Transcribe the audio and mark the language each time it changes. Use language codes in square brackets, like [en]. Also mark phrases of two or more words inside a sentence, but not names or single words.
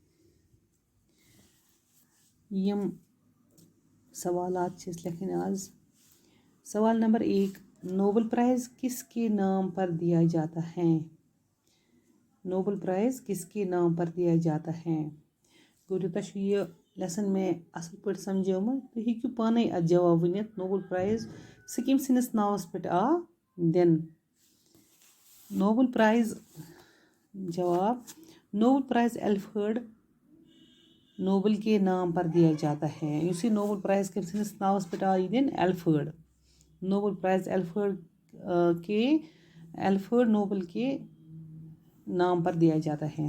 [ks] यम सवालात लेखन आज। [hi] सवाल नंबर 1, नोबल प्राइज़ किसके नाम पर दिया जाता है? नोबल प्राइज़ किसके नाम पर दिया जाता है? [ks] गुरु तश ये लेसन में असल पे समझोम तो हेकू पाने अत जवाब वन। नोबल प्राइज़ सिकिम सिंस नावस पे आ दिन। [hi] नोबल प्राइज़ जवाब, नोबल प्राइज़ एल्फ्रेड नोबल के नाम पर दिया जाता है। [ks] उसी [hi] नोबल प्राइज़ कम सिंस नावस पे आ दिन एल्फ्रेड। नोबल प्राइज़ एल्फ्रेड नोबल के नाम पर दिया जाता है।